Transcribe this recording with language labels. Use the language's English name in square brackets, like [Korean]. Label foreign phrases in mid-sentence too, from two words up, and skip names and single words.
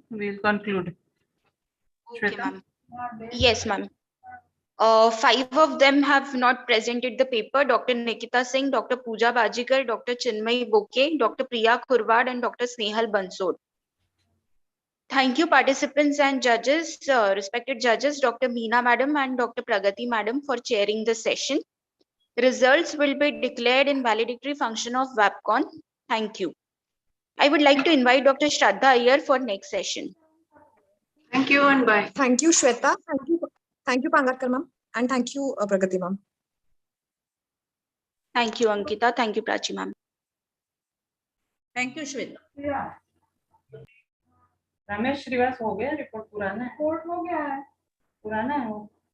[English] We'll conclude. Okay, ma'am. Yes, ma'am. 5 of them have not presented the paper. Dr. Nikita Singh, Dr. Pooja Bajikar, Dr. Chinmay Boke, Dr. Priya Khurwad, and Dr. Snehal Bansod. Thank you, participants and judges, respected judges, Dr. Meena Madam and Dr. Pragati Madam for chairing the session. Results will be declared in valedictory function of VAPCON. Thank you. I would like to invite Dr. Shraddha Iyer for next session. Thank you and bye. Thank you, Shweta. Thank you, Pangarkar ma'am. And thank you, Pragati ma'am. Thank you, Ankita. Thank you, Prachi ma'am. Thank you, Shweta. [Hindi] रमेश श्रीवास हो गया रिपोर्ट पुराना है पुराना है वो